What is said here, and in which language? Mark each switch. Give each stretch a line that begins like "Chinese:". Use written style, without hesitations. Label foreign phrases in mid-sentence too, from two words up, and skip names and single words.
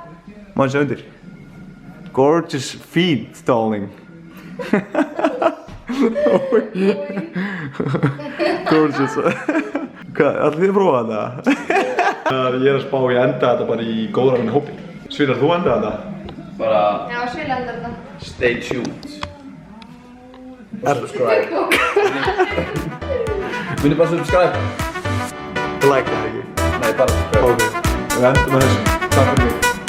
Icelandic: Maður sjá undir.
English: Gorgeous feet, darling. Gorgeous.
Icelandic: Hvað, ætlið þið að prófa þetta? Ég er að spá ég enda þetta bara í góðra minni hópi. Svílar, þú enda þetta? Bara Já, Svila endar þetta.
English: stay tuned. Subscribe.
Icelandic: Myndi bara subscribe. Like það ekki? Nei, bara subscribe. Ok, við endum með þessu. Takk fyrir mig.